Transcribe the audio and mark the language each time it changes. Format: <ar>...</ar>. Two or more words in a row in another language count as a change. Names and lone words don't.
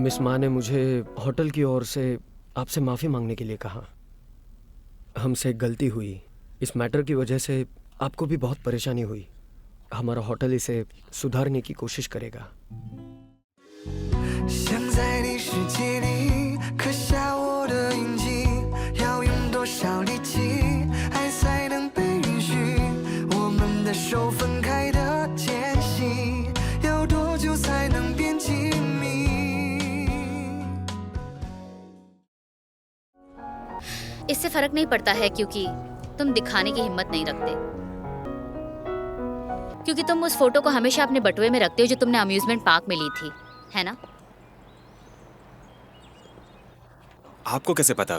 <hi>मिस माँ ने मुझे होटल की ओर से आपसे माफ़ी मांगने के लिए कहा। हमसे एक गलती हुई। इस मैटर की वजह से आपको भी बहुत परेशानी हुई। हमारा होटल इसे सुधारने की कोशिश करेगा।</hi> <zh>想在你世界里刻下我的印记，要用多少力气，爱才能被允许？我们的手分开的间隙，要多久才能变亲密？</zh> <hi>इससे फर्क नहीं पड़ता है क्योंकि तुम दिखाने की हिम्मत नहीं रखते। क्योंकि तुम उस फोटो को हमेशा अपने बटुए में रखते हो जो तुमने</hi> <en>amusement park</en> <hi>में ली थी, है ना? आपको कैसे पता?</hi>